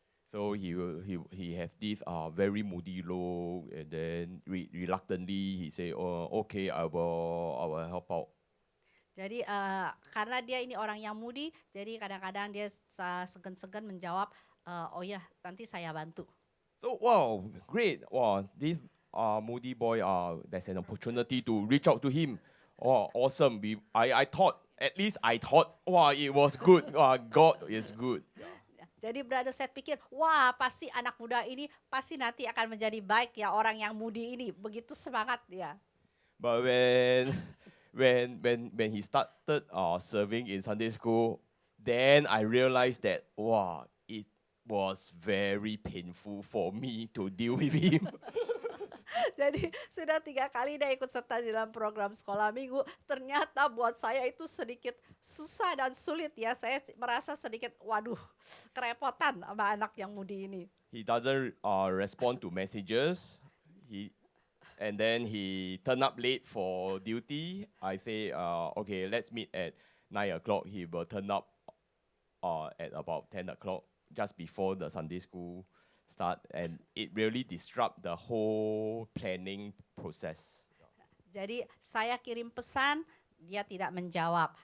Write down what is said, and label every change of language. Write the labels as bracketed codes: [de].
[en] So he have this very moody look, and then reluctantly he say, "Oh, okay, I will help out." [id] Jadi karena dia ini orang yang mudi, jadi kadang-kadang dia segan-segan menjawab, oh ya, nanti saya bantu. [en] So wow, great. Wow, this moody boy, there's an opportunity to reach out to him. Oh, awesome. I thought, at least I thought, wow, it was good. God is good. [id] Jadi brother saya pikir, wah pasti anak muda ini pasti nanti akan menjadi baik ya orang yang mudi ini. Begitu semangat ya. [en] But when he started serving in Sunday school, then I realized that wow, it was very painful for me to deal with him. [id] Jadi sudah 3 kali dia ikut serta di dalam program sekolah minggu. Ternyata buat saya itu sedikit susah dan sulit ya. Saya merasa sedikit waduh kerepotan sama anak yang mudi ini. [en] He doesn't respond to messages. And then he turn up late for duty. I say, okay, let's meet at 9 o'clock. He will turn up at about 10 o'clock, just before the Sunday school start. And it really disrupt the whole planning process. [id] Jadi saya kirim pesan, dia tidak menjawab.